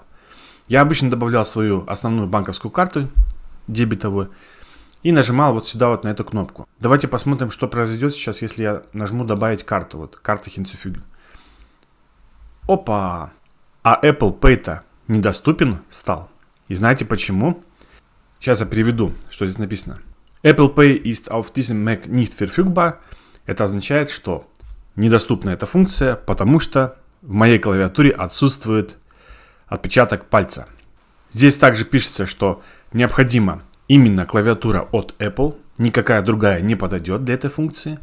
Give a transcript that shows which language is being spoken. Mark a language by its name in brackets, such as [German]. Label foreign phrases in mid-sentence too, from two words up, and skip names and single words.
[Russian] Я обычно добавлял свою основную банковскую карту, дебетовую, и нажимал вот сюда вот на эту кнопку. Давайте посмотрим, что произойдет сейчас, если я нажму добавить карту. Вот карта hinzufügen. Опа! А Apple Pay-то недоступен стал. И знаете почему? Сейчас я переведу, что здесь написано. [German] Apple Pay ist auf diesem Mac nicht verfügbar. [Russian] Это означает, что недоступна эта функция, потому что в моей клавиатуре отсутствует отпечаток пальца. Здесь также пишется, что необходима именно клавиатура от Apple. Никакая другая не подойдет для этой функции.